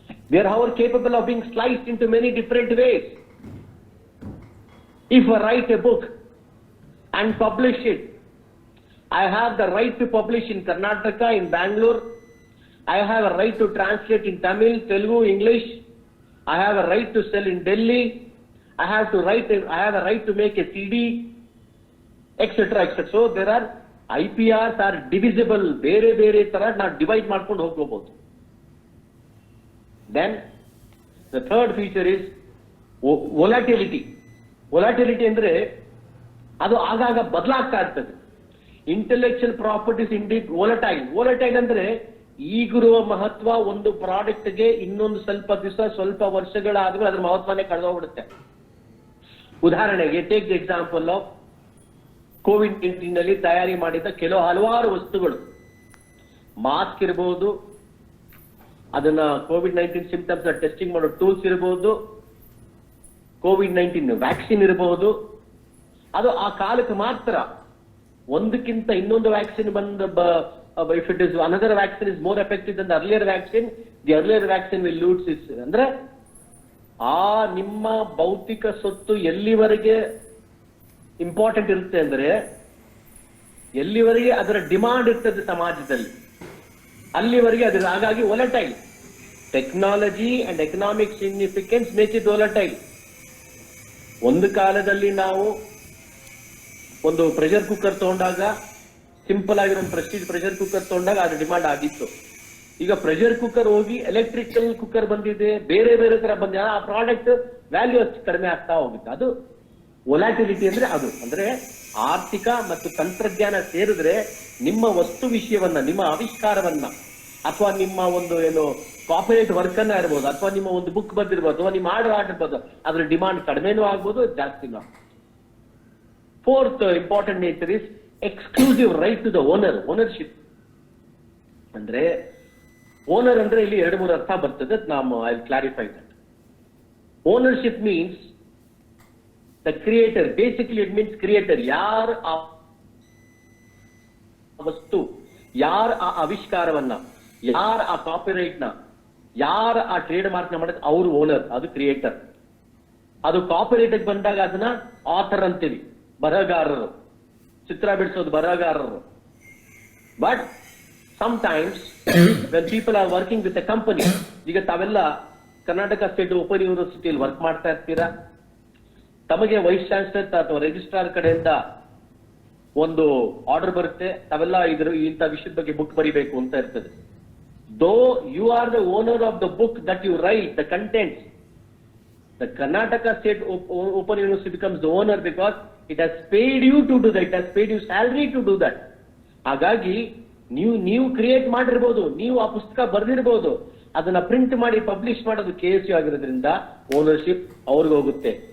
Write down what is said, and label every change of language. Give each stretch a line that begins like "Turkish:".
English: They are however capable of being sliced into many different ways. If I write a book and publish it, I have the right to publish in Karnataka, in Bangalore. I have a right to translate in Tamil, Telugu, English. I have a right to sell in Delhi. I have a right to make a CD, etc., etc. So there are IPRs are divisible.
Kannada: ಬೇರೆ ತರ ನಾವು divide ಮಾಡ್ಕೊಂಡು ಹೋಗ್ಕೋಬಹುದು.
English: Then the third feature is volatility.
Kannada: Volatility ಅಂದ್ರೆ ಅದು ಆಗಾಗ ಬದಲಾಗ್ತಾ ಇರ್ತದೆ.
English: Intellectual properties indeed volatile.
Kannada: Volatile ಅಂದ್ರೆ ಈಗಿರುವ ಮಹತ್ವ ಒಂದು ಪ್ರಾಡಕ್ಟ್ಗೆ ಇನ್ನೊಂದು ಸ್ವಲ್ಪ ದಿವಸ, ಸ್ವಲ್ಪ ವರ್ಷಗಳಾದ್ರೂ ಅದ್ರ ಮಹತ್ವನೇ ಕಳೆದೋಗ್ಬಿಡುತ್ತೆ. ಉದಾಹರಣೆಗೆ,
English: take the example of
Kannada: COVID-19 ನಲ್ಲಿ ತಯಾರಿ ಮಾಡಿದ ಹಲವಾರು ವಸ್ತುಗಳು. ಮಾಸ್ಕ್ ಇರಬಹುದು, ಅದನ್ನ ಕೋವಿಡ್-19 ಸಿಂಪ್ಟಮ್ಸ್ ಟೆಸ್ಟಿಂಗ್ ಮಾಡೋ ಟೂಲ್ಸ್ ಇರಬಹುದು, ಕೋವಿಡ್-19 ವ್ಯಾಕ್ಸಿನ್ ಇರಬಹುದು. ಅದು ಆ ಕಾಲಕ್ಕೆ ಮಾತ್ರ. ಒಂದಕ್ಕಿಂತ ಇನ್ನೊಂದು vaccine
English: if it is another vaccine is more effective than the earlier vaccine, the earlier vaccine will lose its.
Kannada: ಅಂದ್ರೆ ಆ ನಿಮ್ಮ ಭೌತಿಕ ಸೊತ್ತು ಎಲ್ಲಿವರೆಗೆ ಇಂಪಾರ್ಟೆಂಟ್ ಇರುತ್ತೆ ಅಂದ್ರೆ, ಎಲ್ಲಿವರೆಗೆ ಅದರ ಡಿಮಾಂಡ್ ಇರ್ತದೆ ಸಮಾಜದಲ್ಲಿ, ಅಲ್ಲಿವರೆಗೆ ಅದರ. ಹಾಗಾಗಿ volatile.
English: Technology and economic significance make it volatile.
Kannada: ಒಂದು ಕಾಲದಲ್ಲಿ ನಾವು ಒಂದು ಪ್ರೆಷರ್ ಕುಕ್ಕರ್ ತಗೊಂಡಾಗ, ಸಿಂಪಲ್ ಆಗಿರೋ ಒಂದು ಪ್ರೆಸ್ಟೀಜ್ ಪ್ರೆಷರ್ ಕುಕ್ಕರ್ ತಗೊಂಡಾಗ ಅದು ಡಿಮಾಂಡ್ ಆಗಿತ್ತು. ಈಗ ಪ್ರೆಷರ್ ಕುಕ್ಕರ್ ಹೋಗಿ ಎಲೆಕ್ಟ್ರಿಕಲ್ ಕುಕ್ಕರ್ ಬಂದಿದೆ, ಬೇರೆ ತರ ಬಂದಿದೆ, ಆ ಪ್ರಾಡಕ್ಟ್ ವ್ಯಾಲ್ಯೂ ಅಷ್ಟು ಕಡಿಮೆ ಆಗ್ತಾ ಹೋಗುತ್ತೆ. ಅದು ವೊಲಾಟಿಲಿಟಿ ಅಂದ್ರೆ ಅದು. ಅಂದ್ರೆ ಆರ್ಥಿಕ ಮತ್ತು ತಂತ್ರಜ್ಞಾನ ಸೇರಿದ್ರೆ ನಿಮ್ಮ ವಸ್ತು ವಿಷಯವನ್ನ, ನಿಮ್ಮ ಆವಿಷ್ಕಾರವನ್ನ, ಅಥವಾ ನಿಮ್ಮ ಒಂದು ಏನು ಕಾಪರೇಟ್ ವರ್ಕ್ ಅನ್ನ ಇರ್ಬೋದು, ಅಥವಾ ನಿಮ್ಮ ಒಂದು ಬುಕ್ ಬಂದಿರ್ಬೋದು, ಅಥವಾ ನಿಮ್ಮ ಆರ್ಡರ್ ಆಗಿರ್ಬೋದು, ಅದ್ರ ಡಿಮಾಂಡ್ ಕಡಿಮೆನೂ ಆಗ್ಬೋದು, ಜಾಸ್ತಿನೂ ಆಗ್ಬೋದು.
English: Fourth important nature is exclusive right to the owner, ownership.
Kannada: ಅಂದ್ರೆ ಓನರ್ ಅಂದ್ರೆ ಇಲ್ಲಿ 2-3 ಅರ್ಥ ಬರ್ತದೆ.
English: I will clarify that. Ownership means the creator. Basically it means creator.
Kannada: ಯಾರ ಆ ವಸ್ತು, ಯಾರ ಆ ಆವಿಷ್ಕಾರವನ್ನ, ಯಾರ ಆ ಕಾಪಿರೈಟ್ ನ, ಯಾರ ಆ ಟ್ರೇಡ್ ಮಾರ್ಕ್ ನ ಮಾಡಿದ್ರೆ ಅವರು ಓನರ್, ಅದು ಕ್ರಿಯೇಟರ್. ಅದು ಕಾಪಿರೈಟ್ ಬಂದಾಗ ಅದನ್ನ ಆಥರ್ ಅಂತೀವಿ, ಬರಹಗಾರರು, ಚಿತ್ರ ಬಿಡಿಸೋದು ಬರಹಗಾರರು.
English: but sometimes when people are working with a company,
Kannada: ಈಗ ತಾವೆಲ್ಲ ಕರ್ನಾಟಕ ಸ್ಟೇಟ್ ಓಪನ್ ಯೂನಿವರ್ಸಿಟಿಯಲ್ಲಿ ವರ್ಕ್ ಮಾಡ್ತಾ ಇರ್ತೀರಾ, ತಮಗೆ ವೈಸ್ ಚಾನ್ಸಲರ್ ಅಥವಾ ರಿಜಿಸ್ಟ್ರಾರ್ ಕಡೆಯಿಂದ ಒಂದು ಆರ್ಡರ್ ಬರುತ್ತೆ, ತಾವೆಲ್ಲ ಇಂಥ ವಿಷಯದ ಬಗ್ಗೆ ಬುಕ್ ಬರಿಬೇಕು ಅಂತ ಇರ್ತದೆ.
English: Though you are the owner of the book that you write, the contents, the Karnataka State Open University becomes the owner because it has paid you to do that, it has paid you salary to do that.
Kannada: ಹಾಗಾಗಿ ನೀವು create ಮಾಡಿರ್ಬೋದು, ನೀವು ಆ ಪುಸ್ತಕ ಬರೆದಿರ್ಬೋದು, ಅದನ್ನ print ಮಾಡಿ publish ಮಾಡೋದು KSU ಆಗಿರೋದ್ರಿಂದ ಓನರ್ಶಿಪ್ ಅವ್ರಿಗೆ ಹೋಗುತ್ತೆ.